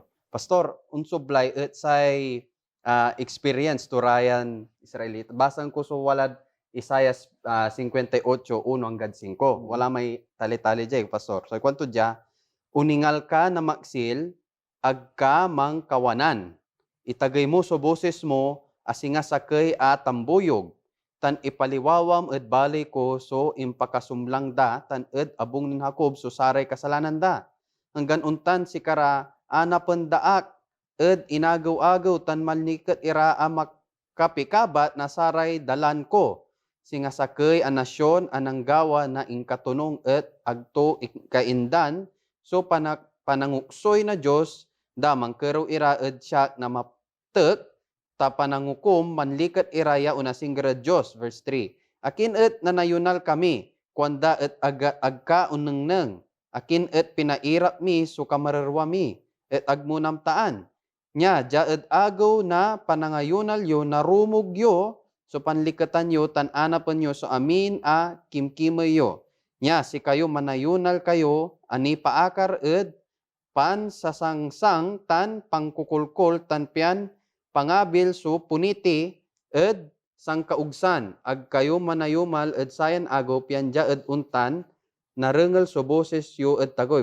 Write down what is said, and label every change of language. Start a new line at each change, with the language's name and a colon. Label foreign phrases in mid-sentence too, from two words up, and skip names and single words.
Pangasinan: Pastor, unsublay say experience to Ryan Israelita. Basan ko so walad Isaias 58:1 hanggang 5. Wala may tali-tali jay, Pastor. So kwanto dya, uningal ka na maksil, agka mang kawanan. Itagay mo so boses mo, asinga sakay at tambuyog. Tan ipaliwawam ed balay ko so impakasumlang da, tan ed abong nin Hakob so saray kasalanan da. Hanggan untan si kara anapendaak ed inagaw-agaw tan malniket ira amak kapikabat na saray dalan ko. Singa sakay a nasyon anang gawa na ingkatunong et agto kaindan so pananguksoy na Dios damang kero ira ed siya na maptek ta panangukom manlikat iraya unasing gara Dios. Verse 3. Akin et nanayunal kami kwanda et agka unengneng. Akin et pinairap mi so kamararwa mi et agmunam taan. Nya jaed agaw na panangayunal yo narumog yo so panlikatan yo tan anapan yo so amin a kimkimay yo. Nya si kayo manayunal kayo ani paakar ed pan sasangsang tan pangkukulkol tan pian pangabil so puniti ed sang kaugsan ag kayo manayumal ed sayan ago pian jaed untan narengel so boses yo ed tagoy.